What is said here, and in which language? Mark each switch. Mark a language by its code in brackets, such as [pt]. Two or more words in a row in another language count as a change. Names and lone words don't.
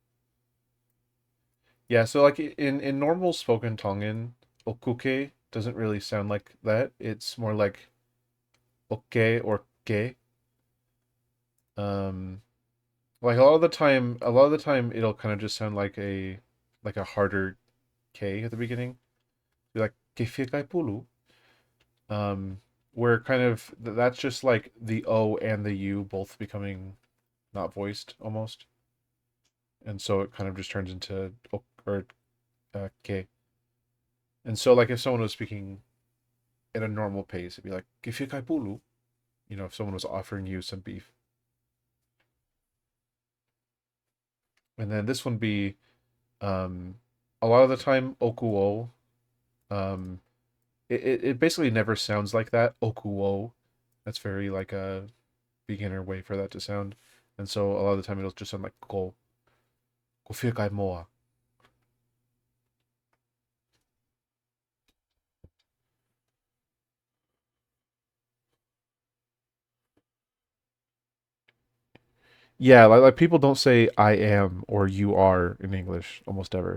[en] Yeah, so like in normal spoken Tongan, okuke doesn't really sound like that. It's more like oke or ke. Um, like a lot of the time it'll kind of just sound like a harder K at the beginning. Be like [to] ke pulu. [en] Um, where kind of that's just like the O and the U both becoming not voiced almost, and so it kind of just turns into or K. And so like if someone was speaking at a normal pace, it'd be like [to] ke pulu. [en] You know, if someone was offering you some beef, and then this one be um, a lot of the time okuo. Um, it basically never sounds like that okuo. That's very like a beginner way for that to sound, and so a lot of the time it'll just sound like [to] ko kai moa. [en] Yeah, like people don't say I am or you are in English almost ever.